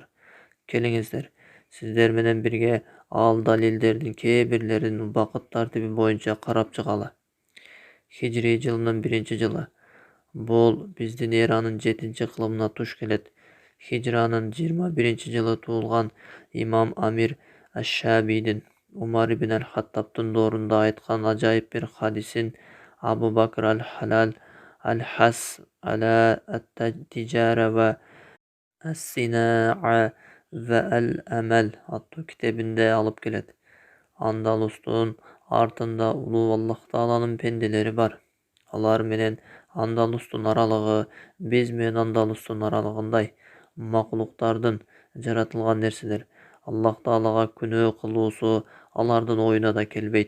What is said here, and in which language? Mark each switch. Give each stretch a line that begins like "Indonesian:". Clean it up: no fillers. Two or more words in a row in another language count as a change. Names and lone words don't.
Kyrgyz: Келиңиздер, сиздер менен бирге ал далилдердин кээ бирлерин убакыт тартиби боюнча карап чыгалы. Хижри жылынын 1-жылы. Бул биздин эранын 7-кылымына туш келет. Хижранын 21-жылы туулган имам Амир аш-Шабийдин Умар ибн аль-Хаттабтын доорунда айткан ажайып бир хадисин Абу Бакр аль-Халал аль-Хас аля ат-Тижара ва ас-Синаа ва аль-Амал аттуу китебинде алып келет. Андалустун артында улуу Аллах Тааланын пенделери бар. Алар менен Андалустун аралыгы биз менен Андалустун аралыгындай макулуктардын, жаратылган нерселер. Аллах Таалага күнөө кылуусу алардын оюна да келбейт.